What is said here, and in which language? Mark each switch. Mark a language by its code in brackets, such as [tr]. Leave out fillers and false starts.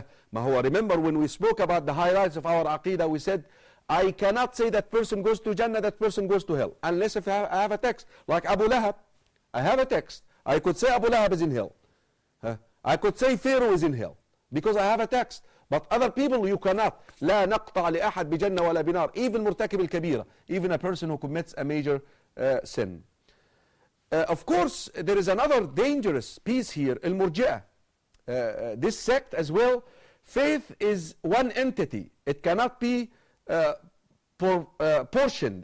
[en] Remember when we spoke about the highlights of our Aqidah, we said, I cannot say that person goes to Jannah, that person goes to hell, unless if I have a text. Like Abu Lahab, I have a text. I could say Abu Lahab is in hell. I could say Pharaoh is in hell, because I have a text. But other people, you cannot. [ar] لا نقطع لأحد بجنة ولا بنار. [en] Even [ar] مرتكب الكبيرة, [en] even a person who commits a major sin. Of course, there is another dangerous piece here, Al-Murji'ah. This sect as well, faith is one entity. It cannot be portioned.